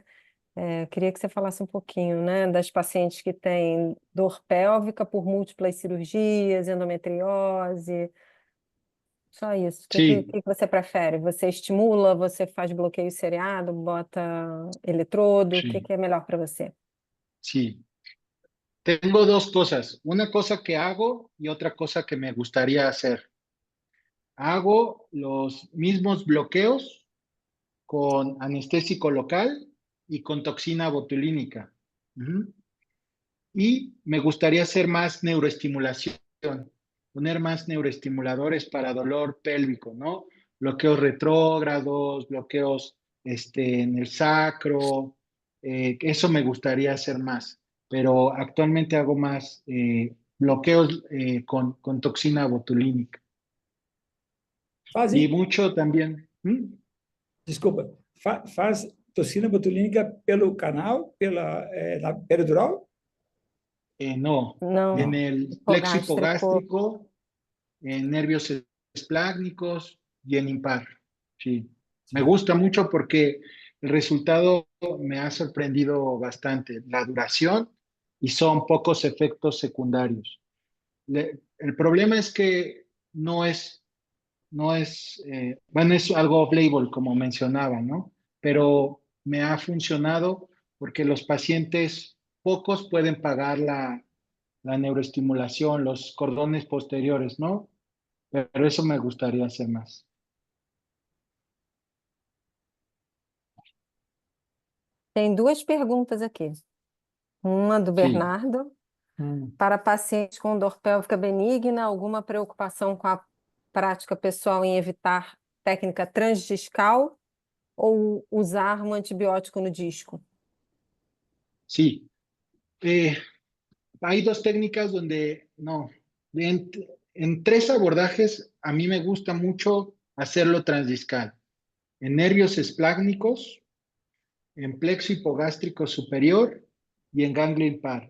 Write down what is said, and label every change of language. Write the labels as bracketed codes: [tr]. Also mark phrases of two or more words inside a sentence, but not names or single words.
[pt] Eu queria que você falasse um pouquinho, né, das pacientes que têm dor pélvica por múltiplas cirurgias, endometriose, só isso. O [es] Sí, [pt] que você prefere? Você estimula, você faz bloqueio seriado, bota eletrodo, o [es] sí, [pt] que é melhor para você? [es] sí. Tengo dos cosas, una cosa que hago y otra cosa que me gustaría hacer. Hago los mismos bloqueos con anestésico local y con toxina botulínica. Ujú. Y me gustaría hacer más neuroestimulación, poner más neuroestimuladores para dolor pélvico, ¿no? Bloqueos retrógrados, bloqueos en el sacro, eso me gustaría hacer más, pero actualmente hago más bloqueos con toxina botulínica. Y [pt] Fazem, [es] mucho también, [pt] desculpa, faz toxina botulínica pelo canal, na peridural? [es] no, en [pt] Não, [es] el plexo hipogástrico. hipogástrico, en nervios esplácnicos y en impar. Sí, me gusta mucho porque el resultado me ha sorprendido bastante, la duración y son pocos efectos secundarios. El problema es que bueno, es algo off-label, como mencionaba, ¿no? Pero me ha funcionado porque los pacientes, pocos pueden pagar la neuroestimulación, los cordones posteriores, ¿no? Pero eso me gustaría hacer más. [pt] Tem duas perguntas aqui. Uma do [es] Sí, [pt] Bernardo. Para pacientes com dor pélvica benigna, alguma preocupação com a prática pessoal em evitar técnica transdiscal ou usar um antibiótico no disco? [es] sí. Hay dos técnicas donde, no, en, en tres abordajes a mí me gusta mucho hacerlo transdiscal. En nervios esplácnicos, en plexo hipogástrico superior y en ganglio impar.